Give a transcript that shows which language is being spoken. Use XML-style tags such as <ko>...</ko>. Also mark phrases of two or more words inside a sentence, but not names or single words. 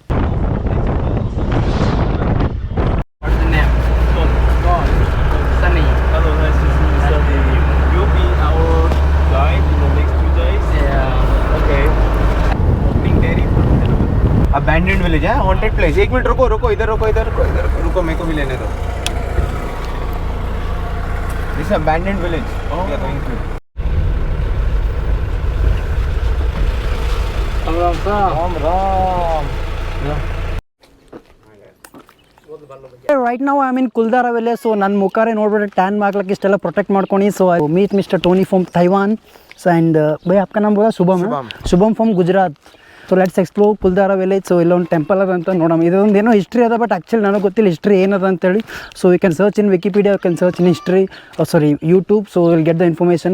<en>Abandoned village है, haunted place.</en> <hi>एक मिनट रुको रुको, इधर रुको, इधर रुको, इधर रुको, मेरे को भी लेने दो.</hi> <en>This is abandoned village. We are going to. ರೈಟ್ ನಾವು I mean Kuldhara village.</en> <kn>ಸೊ ನನ್ನ ಮುಖಾರೆ ನೋಡ್ಬಿಟ್ಟು ಟ್ಯಾನ್ ಮಾಡ್ಲಿಕ್ಕೆ ಇಷ್ಟೆಲ್ಲ ಪ್ರೊಟೆಕ್ಟ್ ಮಾಡ್ಕೊಂಡು.</kn> <en>So I meet Mister Tony from Taiwan. And</en> <hi>भाई आपका नाम बोला</hi> <en>Shubham from Gujarat. So let's explore Kuldhara village.</en> <kn>ಸೊ ಇಲ್ಲೊಂದು ಟೆಂಪಲ್ ಅದ ಅಂತ ನೋಡೋಣ. ಇದೊಂದು ಏನೋ ಹಿಸ್ಟ್ರಿ ಅದ,</kn> <en>But actually</en> <kn>ನನಗೆ ಗೊತ್ತಿಲ್ಲ ಹಿಸ್ಟ್ರಿ ಏನದ ಅಂತೇಳಿ.</kn> <en>So you can search in Wikipedia, you can search in history, sorry YouTube. So will get the information.</en>